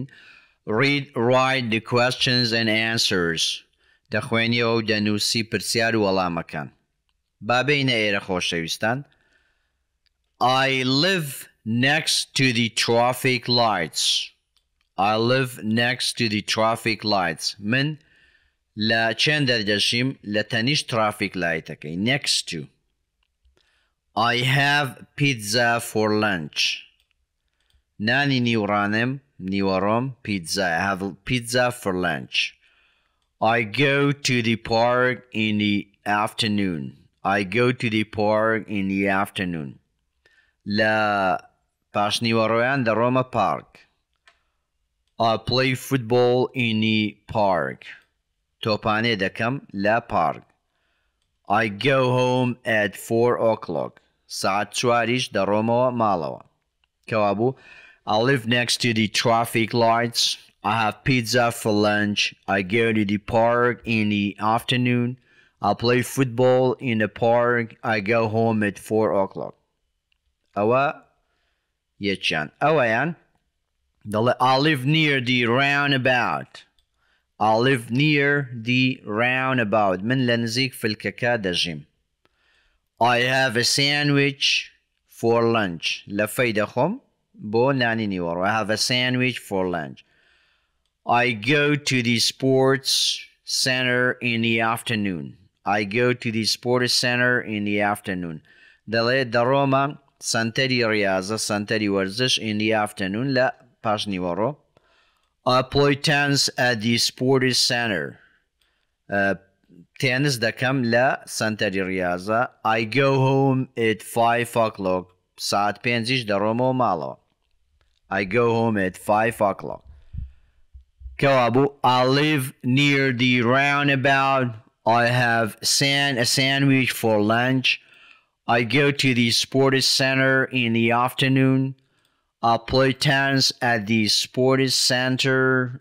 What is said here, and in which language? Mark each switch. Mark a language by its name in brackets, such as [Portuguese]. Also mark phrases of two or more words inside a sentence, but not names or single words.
[English] Read, write the questions and answers. [Central Kurdish] دەخوێنیەوە و دەنووسی پرسیار و وەڵامەکان. با بینە ئێرە خۆشەویستان [English] I live next to the traffic lights. I live next to the traffic lights. [Central Kurdish] من لا چند دەژیم لە تەنیشت traffic lightەکەی. [English] Next to. I have pizza for lunch. [Central Kurdish] نانی نیوڕانم نیوەڕۆم pizza. [English] I have pizza for lunch. I go to the park in the afternoon. I go to the park in the afternoon. [Central Kurdish] لە پاشنیوەڕۆیان دەڕۆمە park. [English] I play football in the park. [Central Kurdish] تۆپانێ دەکەم لە park. [English] I go home at 4 o'clock. [Central Kurdish] ساعت 4 دەڕۆمەوە ماڵەوە. کەوابوو [English] I live next to the traffic lights. I have pizza for lunch. I go to the park in the afternoon. I play football in the park. I go home at 4 o'clock. [Central Kurdish] ئەوە یەکیان. ئەوەیان دەڵێ [English] I live near the roundabout. I live near the roundabout. [Central Kurdish] من لە نزیک فلکەکە دەژیم. [English] I have a sandwich for lunch. [Central Kurdish] لە فەی دەخۆم بۆ نانی نیوەڕۆ. [English] I have a sandwich for lunch. I go to the sports center in the afternoon. I go to the sports center in the afternoon. [Central Kurdish] دەڵێ دەڕۆمە سنتەری ڕاضە سنتەری وەرزش [English] in the afternoon [Central Kurdish] لە پاش نیوەڕۆ. [English] I play tennis at the sports center. [Central Kurdish] تێنس دەکەم لە سنتەری ڕاضە. [English] I go home at 5 o'clock. [Central Kurdish] ساعت 5 دەڕۆمەوە ماڵەوە. [English] I go home at 5 o'clock. کەوابوو I live near the roundabout. I have a sandwich for lunch. I go to the sports center in the afternoon. I play tennis at the sports center.